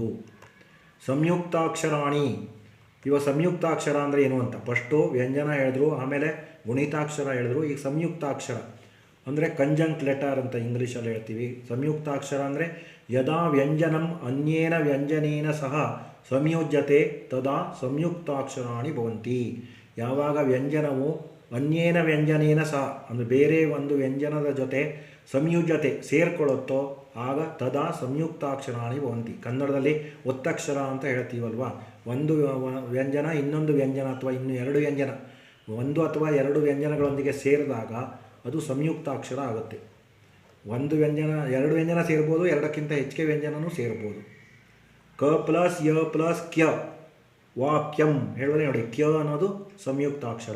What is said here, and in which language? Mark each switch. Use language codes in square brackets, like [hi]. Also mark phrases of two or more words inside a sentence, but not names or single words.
[kn] ಸಂಯುಕ್ತಾಕ್ಷರಾಣಿ, ಇವಾಗ ಸಂಯುಕ್ತಾಕ್ಷರ ಅಂದರೆ ಏನು ಅಂತ ಫಸ್ಟು ವ್ಯಂಜನ ಹೇಳಿದ್ರು, ಆಮೇಲೆ ಗುಣಿತಾಕ್ಷರ ಹೇಳಿದ್ರು. ಈಗ ಸಂಯುಕ್ತಾಕ್ಷರ ಅಂದರೆ [en] conjunct letter [kn] ಅಂತ ಇಂಗ್ಲೀಷಲ್ಲಿ ಹೇಳ್ತೀವಿ. ಸಂಯುಕ್ತಾಕ್ಷರ ಅಂದರೆ [sa] ಯದಾ ವ್ಯಂಜನಂ ಅನ್ಯೇನ ವ್ಯಂಜನೇನ ಸಹ ಸಂಯೋಜ್ಯತೆ ತದಾ ಸಂಯುಕ್ತಾಕ್ಷರಾಣಿ ಭವಂತಿ. [kn] ಯಾವಾಗ ವ್ಯಂಜನವು [sa] ಅನ್ಯೇನ ವ್ಯಂಜನೇನ ಸಹ [kn] ಅಂದರೆ ಬೇರೆ ಒಂದು ವ್ಯಂಜನದ ಜೊತೆ ಸಂಯುಜ್ಯತೆ ಸೇರ್ಕೊಳ್ಳುತ್ತೋ ಆಗ [sa] ತದಾ ಸಂಯುಕ್ತಾಕ್ಷರಾಣಿ ಭವಂತಿ. [kn] ಕನ್ನಡದಲ್ಲಿ ಒತ್ತಕ್ಷರ ಅಂತ ಹೇಳ್ತೀವಲ್ವ, ಒಂದು ವ್ಯಂಜನ ಇನ್ನೊಂದು ವ್ಯಂಜನ ಅಥವಾ ಇನ್ನು ಎರಡು ವ್ಯಂಜನ, ಒಂದು ಅಥವಾ ಎರಡು ವ್ಯಂಜನಗಳೊಂದಿಗೆ ಸೇರಿದಾಗ ಅದು ಸಂಯುಕ್ತಾಕ್ಷರ ಆಗುತ್ತೆ. ಒಂದು ವ್ಯಂಜನ ಎರಡು ವ್ಯಂಜನ ಸೇರ್ಬೋದು, ಎರಡಕ್ಕಿಂತ ಹೆಚ್ಚಿಗೆ ವ್ಯಂಜನವೂ ಸೇರ್ಬೋದು. ಕ ಪ್ಲಸ್ ಯ ಪ್ಲಸ್ ಕ್ಯ ವಾಕ್ಯಂ ಹೇಳುವಲ್ಲಿ ನೋಡಿ, ಕ್ಯ ಅನ್ನೋದು ಸಂಯುಕ್ತಾಕ್ಷರ.